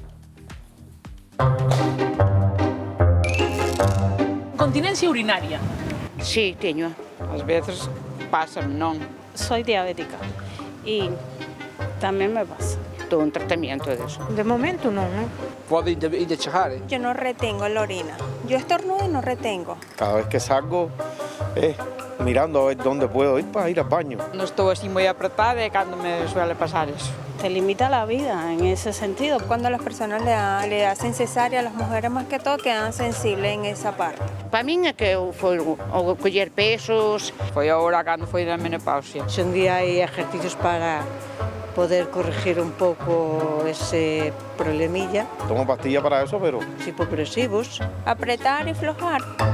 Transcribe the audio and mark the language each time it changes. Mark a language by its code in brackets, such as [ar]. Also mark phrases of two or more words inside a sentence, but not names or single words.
[es] Incontinencia urinaria. [gl] Sí, teño. Ás veces pasan, non. [es] Soy diabética [gl] e tamén me pasa. Todo un tratamento deso. De momento non, non? Pode ir de chejar, [es] Yo no retengo la orina. Yo estornudo y no retengo. Cada vez que salgo, mirando a ver dónde puedo ir para ir al baño. [gl] Non estou así moi apretada e cando me suele pasar eso. [es] Te limita la vida en ese sentido. Cuando las personas le hacen cesárea, las mujeres más que todo quedan sensibles en esa parte. [gl] Para min é que foi o coller pesos. Foi agora cando foi da menopausia. Si un día hai ejercicios para poder corregir un pouco ese problemilla. [es] Tomo pastillas para eso, pero... Hipopresivos. Apretar y flojar.